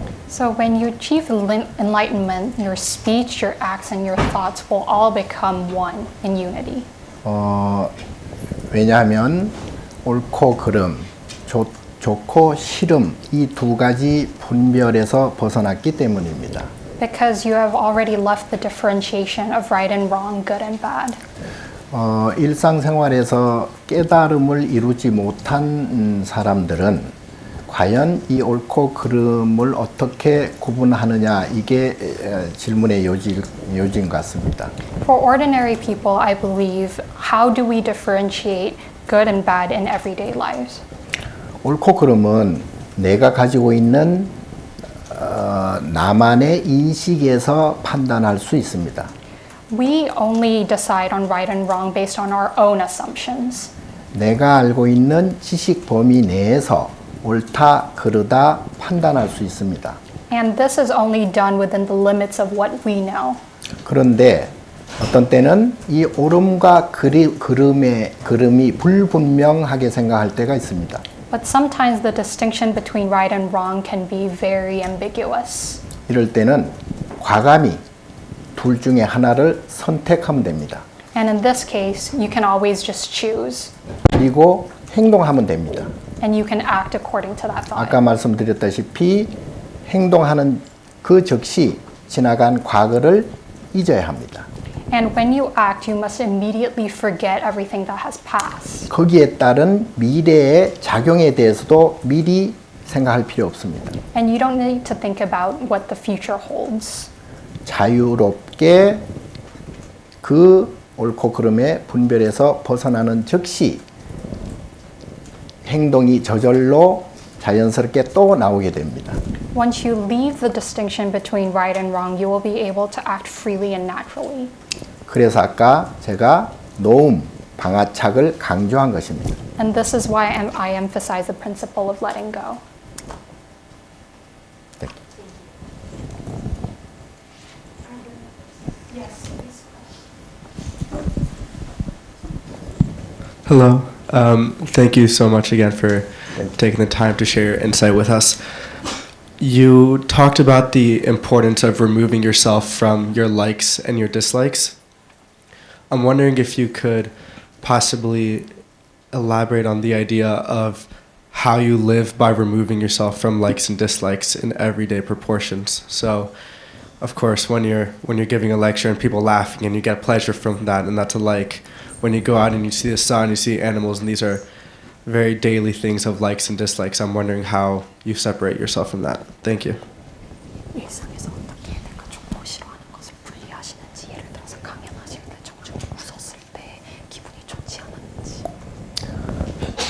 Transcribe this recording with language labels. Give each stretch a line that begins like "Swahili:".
English: So when you achieve enlightenment, your speech, your acts, and your thoughts will all become one in unity.
Korean: 왜냐하면 옳고 그름, 좋고 싫음 이 두 가지 분별에서 벗어났기 때문입니다.
English: Because you have already left the differentiation of right and wrong, good and bad.
Korean: 일상생활에서 깨달음을 이루지 못한 사람들은 과연 이 옳고 그름을 어떻게 구분하느냐 이게 질문의 요지인 것 같습니다.
English: For ordinary people, I believe, how do we differentiate good and bad in everyday lives?
Korean: 옳고 그름은 내가 가지고 있는 나만의 인식에서 판단할 수 있습니다.
English: We only decide on right and wrong based on our own assumptions.
Korean: 내가 알고 있는 지식 범위 내에서 옳다 그르다 판단할 수 있습니다.
English: And this is only done within the limits of what we know.
Korean: 그런데 어떤 때는 이 옳음과 그름이 불분명하게 생각할 때가 있습니다.
English: But sometimes the distinction between right and wrong can be very ambiguous.
Korean: 이럴 때는 과감히 둘 중에 하나를 선택하면 됩니다.
English: And in this case, you can always just choose.
Korean: 그리고 행동하면 됩니다.
English: And you can act according to that thought.
Korean: 아까 말씀드렸다시피 행동하는 그 즉시 지나간 과거를 잊어야 합니다.
English: And when you act, you must immediately forget everything that has passed.
Korean: 거기에 따른 미래의 작용에 대해서도 미리 생각할 필요 없습니다.
English: And you don't need to think about what the future holds.
Korean: 자유롭게 그 옳고 그름의 분별에서 벗어나는 즉시 행동이 저절로 자연스럽게 또 나오게 됩니다.
English: Once you leave the distinction between right and wrong, you will be able to act freely and naturally.
Korean: 그래서 아까 제가 노움, 방아착을 강조한 것입니다.
English: And this is why I emphasize the principle of letting go.
Korean: 네.
English: Hello. Thank you so much again for taking the time to share your insight with us. You talked about the importance of removing yourself from your likes and your dislikes. I'm wondering if you could possibly elaborate on the idea of how you live by removing yourself from likes and dislikes in everyday proportions. So, of course, when you're giving a lecture and people laughing and you get pleasure from that, and that's a like. When you go out and you see the sun, you see animals, and these are very daily things of likes and dislikes. I'm wondering how you separate yourself from that. Thank you.
Korean: 일상에서 어떻게 내가 좋고 싫어하는 것을 분리하시는지, 예를 들어서 강연하실 때 정중히 웃었을 때 기분이 좋지 않았는지.